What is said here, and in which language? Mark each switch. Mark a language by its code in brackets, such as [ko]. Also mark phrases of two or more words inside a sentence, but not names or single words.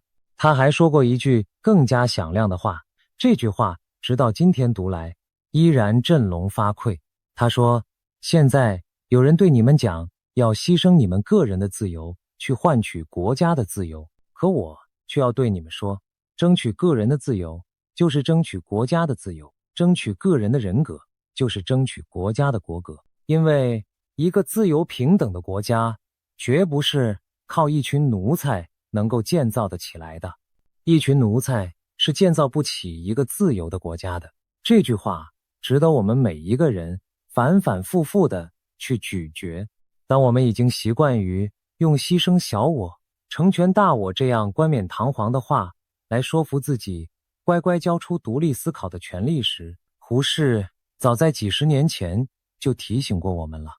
[zh] 他還說過一句更加響亮的話，這句話直到今天讀來依然振聾發聵。他說，現在有人對你們講要犧牲你們個人的自由去換取國家的自由，可我卻要對你們說，爭取個人的自由就是爭取國家的自由，爭取個人的人格就是争取国家的国格。因為一個自由平等的國家絕不是靠一群奴才能夠建造得起來的，一群奴才是建造不起一個自由的国家的。這句話值得我們每一個人反反复复地去咀嚼。當我們已經習慣於用犧牲小我、成全大我這樣冠冕堂皇的話來說服自己乖乖交出獨立思考的權利時，胡適早在幾十年前就提醒過我們了。